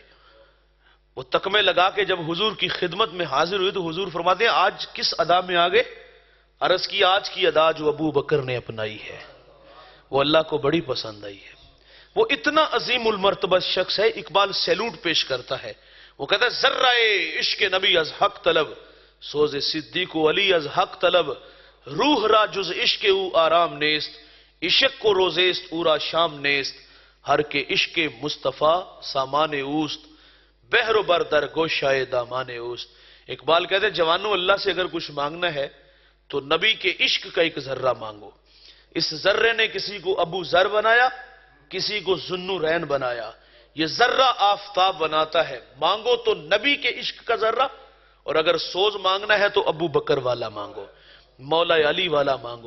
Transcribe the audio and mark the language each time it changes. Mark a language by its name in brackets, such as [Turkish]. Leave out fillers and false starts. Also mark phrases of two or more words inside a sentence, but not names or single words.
[Urdu] وہ تکمے لگا کے جب حضور کی خدمت میں حاضر ہوئے تو حضور فرماتے ہیں آج کس ادا میں آگے؟ عرض کی آج کی ادا جو ابو بکر نے اپنائی ہے وہ اللہ کو بڑی پسند آئی ہے. وہ اتنا عظیم المرتبہ شخص ہے, اقبال سیلوٹ پیش کرتا ہے. وہ کہتا ہے [Persian] ذرہ عشق نبی از حق طلب, سوز صدیق و علی از حق طلب, روح را جز عشق او آرام نیست, عشق کو روزیست او را شام نیست, ہر کے عشق مصطفیٰ سامان اوست, بحر و بر در گوشائے دامان اوست. [Urdu] اقبال کہتے ہیں جوانوں اللہ سے اگر کچھ مانگنا ہے تو نبی کے عشق کا ایک ذرہ مانگو. اس ذرے نے کسی کو ابو ذر بنایا, کسی کو ذوالنورین بنایا. یہ ذرہ آفتاب بناتا ہے. مانگو تو نبی کے عشق کا ذرہ, اور اگر سوز مانگنا ہے تو ابو بکر والا مانگو, مولا علی والا مانگو.